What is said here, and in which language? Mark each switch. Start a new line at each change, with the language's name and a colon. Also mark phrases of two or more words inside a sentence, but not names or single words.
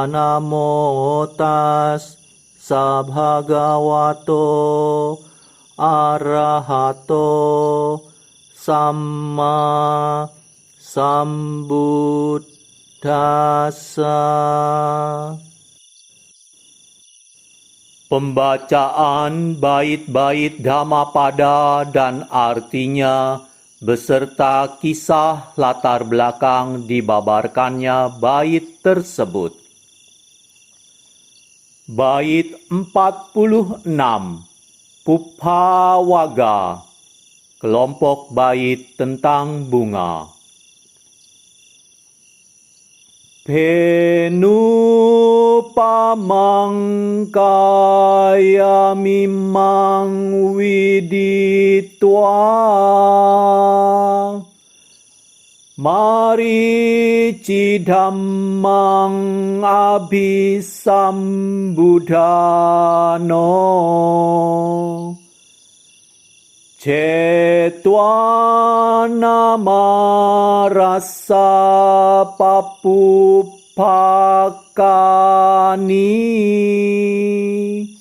Pali: Namo tassa bhagavato arahato samma sambuddhassa.
Indonesian: Pembacaan bait-bait Dhammapada dan artinya beserta kisah latar belakang dibabarkannya bait tersebut. Bait 46, Pupphawaga, kelompok bait tentang bunga.
Pali: Penupamang kaya mimang widitwa maricidhammang abhisambudhano cetwana-marasa papuppakani